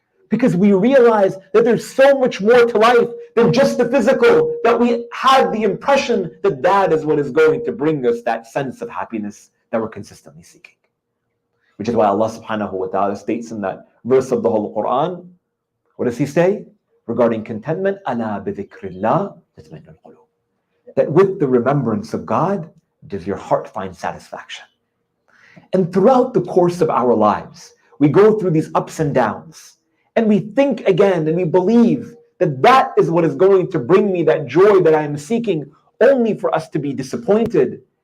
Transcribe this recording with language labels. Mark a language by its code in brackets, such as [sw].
[en] Because we realize that there's so much more to life than just the physical, that we had the impression that that is what is going to bring us that sense of happiness that we're consistently seeking. Which is why Allah subhanahu wa ta'ala states in that verse of the Holy Quran, what does He say? Regarding contentment, [ar] أَلَا بِذِكْرِ اللَّهِ تَطْمَئِنُّ الْقُلُوبُ. [en] That with the remembrance of God, does your heart find satisfaction. And throughout the course of our lives, we go through these ups and downs, and we think again, and we believe that that is what is going to bring me that joy that I am seeking, only for us to be disappointed.